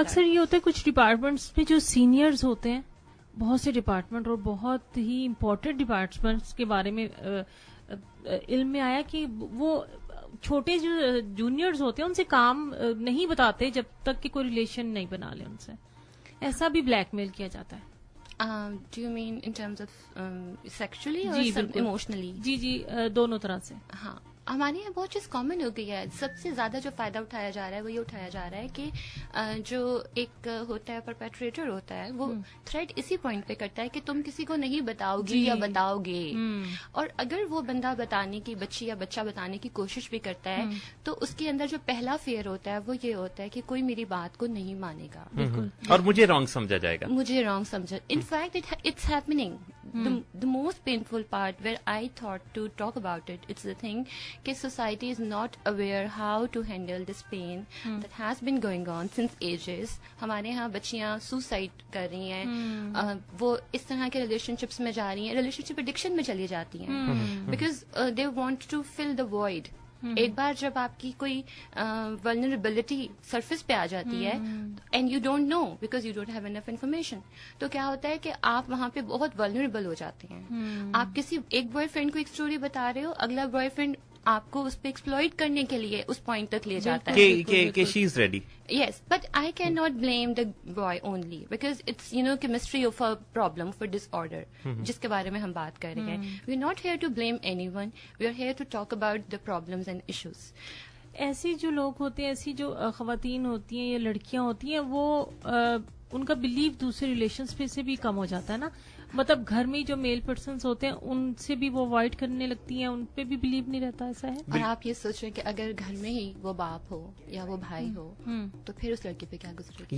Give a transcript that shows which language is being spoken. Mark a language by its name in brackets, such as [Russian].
[Urdu] اکثر یہ ہوتا ہے کچھ ڈپارٹمنٹس میں جو سینئرز ہوتے ہیں, بہت سے ڈپارٹمنٹ اور بہت ہی امپورٹنٹ ڈپارٹمنٹس کے بارے میں علم میں آیا کہ وہ چھوٹے جو جونیئرز ہوتے ہیں ان سے کام نہیں بتاتے جب تک کہ کوئی ریلیشن نہیں بنا لے ان سے. ایسا بھی بلیک میل کیا جاتا ہے. [English] Do you mean in terms of sexually or [Urdu] جی بالکل, [English] emotionally? [Urdu] جی دونوں طرح سے. ہاں, ہمارے یہاں بہت چیز کامن ہو گئی ہے. سب سے زیادہ جو فائدہ اٹھایا جا رہا ہے وہ یہ اٹھایا جا رہا ہے کہ جو ایک ہوتا ہے پرپیٹریٹر ہوتا ہے وہ تھریٹ اسی پوائنٹ پہ کرتا ہے کہ تم کسی کو نہیں بتاؤ گی یا بتاؤ گے. اور اگر وہ بندہ بتانے کی, بچی یا بچہ بتانے کی کوشش بھی کرتا ہے تو اس کے اندر جو پہلا فیئر ہوتا ہے وہ یہ ہوتا ہے کہ کوئی میری بات کو نہیں مانے گا, اور مجھے رانگ سمجھا جائے گا, مجھے رانگ سمجھا. [English] In fact it's happening. The most painful part where I thought to talk about it, it's the thing کہ society is not aware how to handle this pain that has been going on since ages. [Urdu] ہمارے ہاں بچیاں suicide کر رہی ہیں, وہ اس طرح کے ریلیشن شپس میں جا رہی ہیں, ریلیشن شپ ایڈکشن میں چلی جاتی ہیں, [English] Because they want to fill the void. [Urdu] ایک بار جب آپ کی کوئی ولنریبلٹی سرفیس پہ آ جاتی ہے [English] and you don't know because you don't have enough information, [Urdu] تو کیا ہوتا ہے کہ آپ وہاں پہ بہت ولنریبل ہو جاتے ہیں. آپ کسی ایک بوائے فرینڈ کو ایک اسٹوری بتا رہے ہو, اگلا بوائے فرینڈ آپ کو اس پہ ایکسپلوئٹ کرنے کے لیے اس پوائنٹ تک لے جاتا ہے [English] کہ she is ready. Yes, but I cannot blame the boy only because it's chemistry of a problem for disorder [Urdu] جس کے بارے میں ہم بات کر رہے ہیں. [English] We are not here to blame anyone. We are here to talk about the problems and issues. [Urdu] ایسی جو لوگ ہوتے ہیں, ایسی جو خواتین ہوتی ہیں یا لڑکیاں ہوتی ہیں, وہ ان کا بلیف دوسرے ریلیشنز پہ سے بھی کم ہو جاتا ہے نا. مطلب گھر میں جو میل پرسنس ہوتے ہیں ان سے بھی وہ اوائڈ کرنے لگتی ہیں, ان پہ بھی بلیو نہیں رہتا. ایسا ہے. اور آپ یہ سوچ رہے ہیں کہ اگر گھر میں ہی وہ باپ ہو یا وہ بھائی ہو تو پھر اس لڑکی پہ کیا گزرے گی.